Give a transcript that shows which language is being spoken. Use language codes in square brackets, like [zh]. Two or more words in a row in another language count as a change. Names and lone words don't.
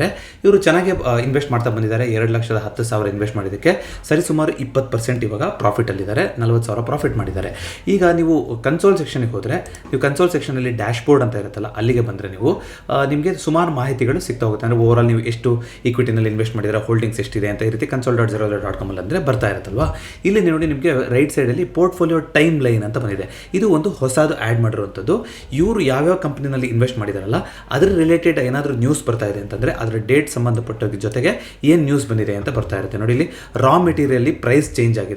[kn] ಇವರು ಚೆನ್ನಾಗಿ ಇನ್ವೆಸ್ಟ್ ಮಾಡ್ತಾ ಬಂದಿದ್ದಾರೆ. 2,10,000 ಇನ್ವೆಸ್ಟ್ ಮಾಡಿದ್ದಕ್ಕೆ ಸರಿಸುಮಾರು 20% ಇವಾಗ ಪ್ರಾಫಿಟಲ್ಲಿದ್ದಾರೆ. 40,000 ಪ್ರಾಫಿಟ್ ಮಾಡಿದ್ದಾರೆ. ಈಗ ನೀವು [en] console section-ge [kn] ಹೋದರೆ, ನೀವು [en] console section-alli dash board [kn] ಅಂತ ಇರುತ್ತಲ್ಲ, ಅಲ್ಲಿಗೆ ಬಂದರೆ ನೀವು ನಿಮಗೆ ಸುಮಾರು ಮಾಹಿತಿಗಳು ಸಿಗ್ತಾ ಹೋಗುತ್ತೆ. ಅಂದರೆ ಓವರಾಲ್ ನೀವು ಎಷ್ಟು ಈಕ್ವಿಟಿನಲ್ಲಿ ಇನ್ವೆಸ್ಟ್ ಮಾಡಿದರೆ, ಹೋಲ್ಡಿಂಗ್ಸ್ ಎಷ್ಟಿದೆ ಅಂತ ಈ ರೀತಿ console.zerodha.com ಅಂದರೆ ಬರ್ತಾ ಇರುತ್ತಲ್ವಾ. ಇಲ್ಲಿ ನೋಡಿ, ನಿಮಗೆ [en] right side-alli portfolio time line [kn] ಅಂತ ಬಂದಿದೆ. ಇದು ಒಂದು ಹೊಸದು ಆ್ಯಡ್ ಮಾಡಿರುವಂಥದ್ದು. ಇವರು ಯಾವ್ಯಾವ ಕಂಪ್ನಿನಲ್ಲಿ ಇನ್ವೆಸ್ಟ್ ಮಾಡಿದಾರಲ್ಲ ಅದರ ರಿಲೇಟೆಡ್ ಏನಾದರೂ ನ್ಯೂಸ್ ಬರ್ತಾ ಇದೆ ಅಂತಂದರೆ ಅದರ ಡೇಟ್ ಸಂಬಂಧಪಟ್ಟ ಜೊತೆಗೆ ಏನು ನ್ಯೂಸ್ ಬಂದಿದೆ ಅಂತ ಬರ್ತಾ ಇರುತ್ತೆ. ನೋಡಿ, ಇಲ್ಲಿ [en] raw material price change [kn] ಆಗಿದೆ.